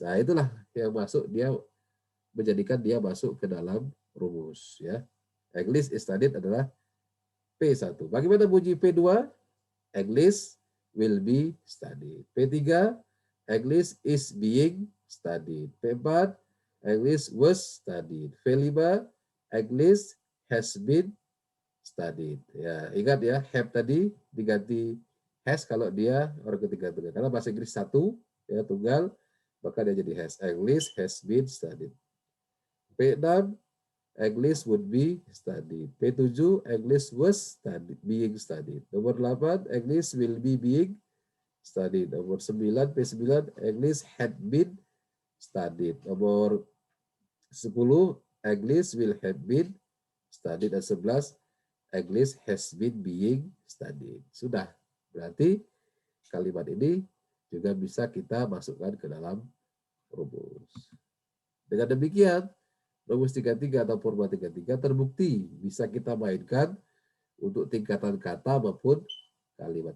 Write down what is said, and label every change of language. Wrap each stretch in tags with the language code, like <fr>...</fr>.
<id>Nah, itulah yang masuk, dia menjadikan dia masuk ke dalam rumus ya.</id> <en>English is studied</en> <id>adalah P1. Bagaimana bunyi P2?</id> <en>English will be studied. P3, English is being studied. P4, English was studied. P5, English has been studied.</en> <id>Ya, ingat ya, have tadi diganti has kalau dia orang ketiga tunggal. Karena bahasa Inggris satu ya tunggal, maka dia jadi has.</id> <en>English has been studied. P6, English would be studied. P7, English was studied, being studied.</en> <id>Nomor 8,</id> <en>English will be being studied.</en> <id>Nomor 9,</id> <en>P9, English had been studied.</en> <id>Nomor 10,</id> <en>English will have been studied. Dan 11, English has been being studied.</en> <id>Sudah. Berarti kalimat ini juga bisa kita masukkan ke dalam rumus. Dengan demikian, rumus 33 atau formula 33 terbukti bisa kita mainkan untuk tingkatan kata maupun kalimat.</id>